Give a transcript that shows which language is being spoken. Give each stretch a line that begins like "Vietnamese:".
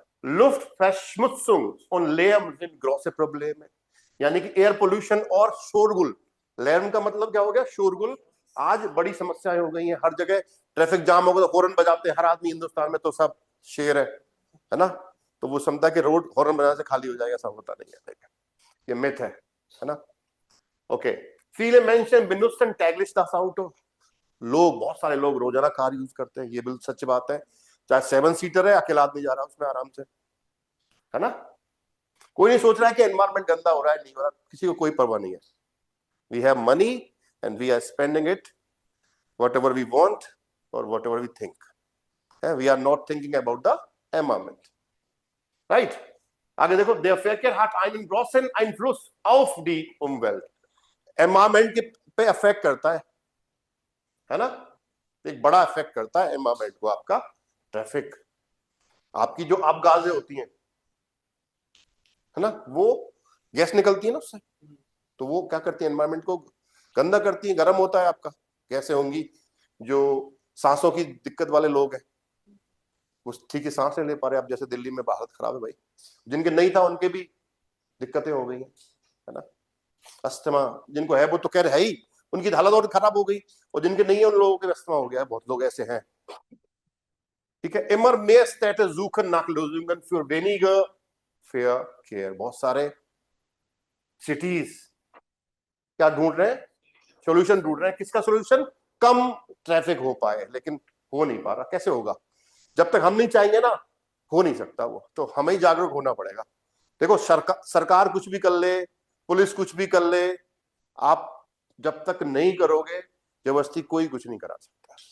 German: लुफ्ट verschmutzung und Lärm sind große Probleme,
Hindi: यानी कि air pollution और शोरगुल। लैर्म का मतलब क्या हो गया, शोरगुल। आज बड़ी समस्याएं हो गई हैं, हर जगह ट्रैफिक जाम हो गया तो हॉर्न बजाते हैं हर आदमी। हिंदुस्तान में तो सब शेर है ना। तो वो समझता कि रोड हॉर्न बजाने से खाली हो जाएगा, ऐसा होता नहीं है, ये मिथ है ना।
German: ओके, viele Menschen benutzen täglich das Auto।
Hindi: लोग, बहुत सारे लोग रोजाना कार यूज करते हैं, ये बिल्कुल सच बात है। चाहे 7 सीटर है, अकेला आदमी जा रहा है उसमें आराम से, है ना। कोई नहीं सोच रहा है कि एनवायरमेंट गंदा हो रहा है, नहीं हो रहा, किसी को कोई परवाह नहीं है।
English: We have money and we are spending it whatever we want और whatever we think. We are not thinking about the environment, right.
Hindi: आगे देखो,
German: der Verkehr hat einen großen Einfluss auf die Umwelt।
Hindi: Environment के पे affect करता है ना। एक बड़ा इफेक्ट करता है एनवायरमेंट को आपका ट्रैफिक। आपकी जो अपगाजें होती हैं, है ना, वो गैस निकलती है ना उससे, तो वो क्या करती है, एनवायरमेंट को गंदा करती है, गर्म होता है आपका। गैसें होंगी, जो सांसों की दिक्कत वाले लोग हैं वो ठीक है सांस नहीं ले पा रहे। अब जैसे दिल्ली में हालत खराब है भाई, जिनके नहीं था उनके भी दिक्कतें हो गई हैं, है ना। अस्थमा जिनको है वो तो कह रहे है ही, उनकी हालत और खराब हो गई, और जिनके नहीं है उन लोगों के अस्थमा हो गया है, बहुत लोग ऐसे हैं, ठीक है।
German: immer mehr Städte suchen nach Lösungen für weniger Verkehr।
Hindi: बहुत सारे सिटीज क्या ढूंढ रहे हैं, सॉल्यूशन ढूंढ रहे हैं। किसका सॉल्यूशन, कम ट्रैफिक हो पाए, लेकिन हो नहीं पा रहा। कैसे होगा, जब तक हम नहीं चाहेंगे ना, हो नहीं सकता वो, तो हमें ही जागरूक होना पड़ेगा। देखो सरकार कुछ भी कर ले, पुलिस कुछ भी कर ले, आप जब तक नहीं करोगे जबरदस्ती कोई कुछ नहीं करा सकता।